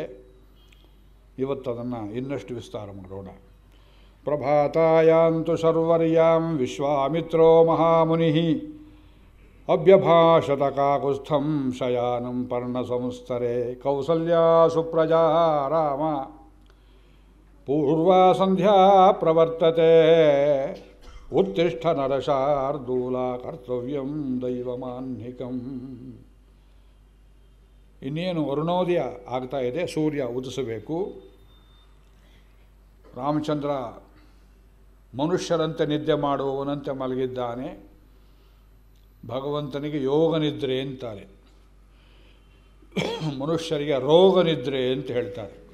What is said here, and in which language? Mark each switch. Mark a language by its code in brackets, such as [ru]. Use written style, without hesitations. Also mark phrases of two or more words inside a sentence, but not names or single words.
[kn] ಇವತ್ತು ಅದನ್ನು ಇನ್ನಷ್ಟು ವಿಸ್ತಾರ ಮಾಡೋಣ. [sa] ಪ್ರಭಾತಾಯಾಂತು ಶರ್ವರ್ಯಾಂ ವಿಶ್ವಾಮಿತ್ರೋ ಮಹಾಮುನಿ ಅಭ್ಯಭಾಷತ ಕಾಕುಸ್ಥಂ ಶಯಾನಂ ಪರ್ಣಸಂಸ್ತರೆ ಕೌಸಲ್ಯಾ ಸುಪ್ರಜಾ ರಾಮ ಪೂರ್ವಾ ಸಂಧ್ಯಾ ಪ್ರವರ್ತತೆ ಉತ್ತಿಷ್ಠ ನರಶಾರ್ದೂಲ ಕರ್ತವ್ಯಂ ದೈವಮಾನ್ಹಿಕಂ. [kn] ಇನ್ನೇನು ಅರುಣೋದಯ ಆಗ್ತಾ ಇದೆ, ಸೂರ್ಯ ಉದಿಸಬೇಕು. ರಾಮಚಂದ್ರ ಮನುಷ್ಯರಂತೆ ನಿದ್ದೆ ಮಾಡುವವನಂತೆ ಮಲಗಿದ್ದಾನೆ. ಭಗವಂತನಿಗೆ ಯೋಗ ನಿದ್ರೆ ಅಂತಾರೆ, ಮನುಷ್ಯರಿಗೆ ರೋಗ ನಿದ್ರೆ ಅಂತ ಹೇಳ್ತಾರೆ.